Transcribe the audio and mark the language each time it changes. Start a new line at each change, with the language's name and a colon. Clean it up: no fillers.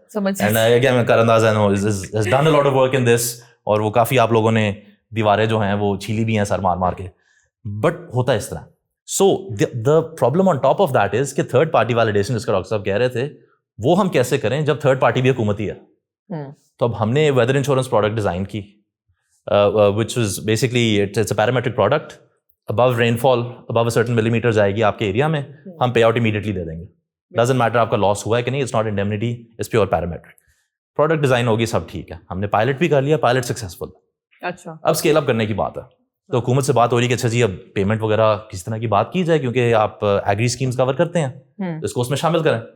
English: and again Karandaaz has done a lot of work in this,
Urdu: اور وہ کافی آپ لوگوں نے دیواریں جو ہیں وہ چھیلی بھی ہیں سر مار کے, بٹ ہوتا ہے اس طرح.
English: so the problem on top of that is
Urdu: کہ تھرڈ پارٹی ویلیڈیشن جس کا ڈاکٹر صاحب کہہ رہے تھے, وہ ہم کیسے کریں جب تھرڈ پارٹی بھی حکومتی ہے. تو اب ہم نے ویدر انشورنس پروڈکٹ ڈیزائن کی,
English: Which is basically it's a parametric product.
Urdu: Abu rain fall Abu certain ملی میٹر جائے گی آپ کے ایریا میں, ہم پے آؤٹ امیڈیٹلی دے دیں گے.
English: doesn't matter
Urdu: آپ کا لاس ہوا ہے کہ نہیں,
English: It's not indemnity, it's pure parametric.
Urdu: Product design ہوگی, سب ٹھیک ہے, ہم نے پائلٹ بھی کر لیا, پائلٹ سکسیزفل. اچھا اب اسکیل اپ کرنے کی بات ہے, تو حکومت سے بات ہو رہی کہ اچھا جی اب پیمنٹ وغیرہ کس طرح کی بات کی جائے, کیونکہ آپ ایگری اسکیمز کور کرتے ہیں, اس کو اس میں شامل کریں.